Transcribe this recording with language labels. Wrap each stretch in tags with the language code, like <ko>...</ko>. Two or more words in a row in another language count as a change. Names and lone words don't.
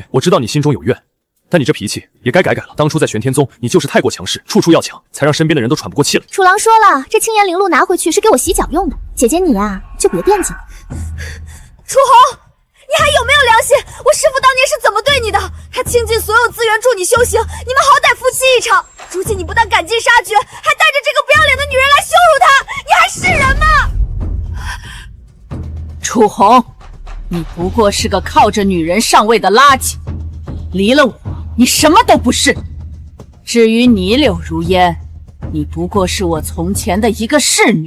<zh>我知道你心中有怨，但你這脾氣也該改改了。當初在玄天宗，你就是太過強勢，處處要搶，才讓身邊的人都喘不過氣了。楚郎說了，這青岩靈路拿回去是給我洗腳用的。姐姐你啊，就別惦記。楚紅，你還有沒有良心？我師父當年是怎麼對你的？他傾盡所有資源助你修行，你們好歹夫妻一場。如今你不但趕盡殺絕，還帶着這個不要臉的女人來羞辱他，你還是人嗎？楚紅，你不過是個靠着女人上位的垃圾，離了我，你什麼都不是。至於你柳如煙，你不過是我從前的一個侍女。</zh>